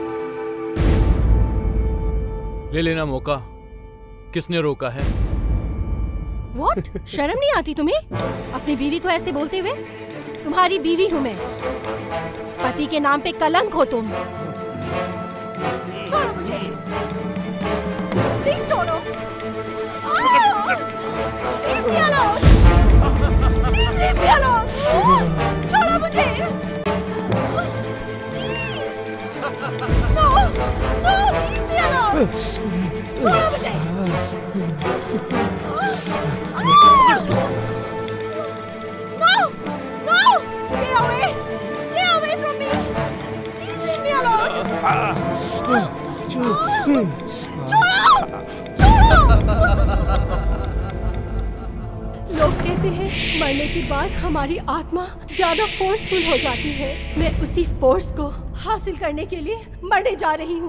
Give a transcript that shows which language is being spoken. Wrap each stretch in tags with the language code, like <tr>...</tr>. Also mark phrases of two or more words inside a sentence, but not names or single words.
<hi>ले लेना मौका, किसने रोका है?</hi> <en>What?</en> <hi>शर्म नहीं आती तुम्हें अपनी बीवी को ऐसे बोलते हुए? तुम्हारी बीवी हूँ मैं, पति के नाम पे कलंक हो तुम। छोड़ो मुझे, प्लीज छोड़ो।</hi> <en>Leave me alone. Please leave me alone.</en> <hi>छोड़ो मुझे। Please.</hi> <en>No, no, leave me alone.</en> <hi>छोड़ो मुझे।</hi> <en>No, no, stay away. Stay away from me. Please leave me alone.</en> <hi>छोड़ो, लोग कहते हैं मरने के बाद हमारी आत्मा ज्यादा फोर्सफुल हो जाती है। मैं उसी फोर्स को हासिल करने के लिए मरने जा रही हूँ।</hi>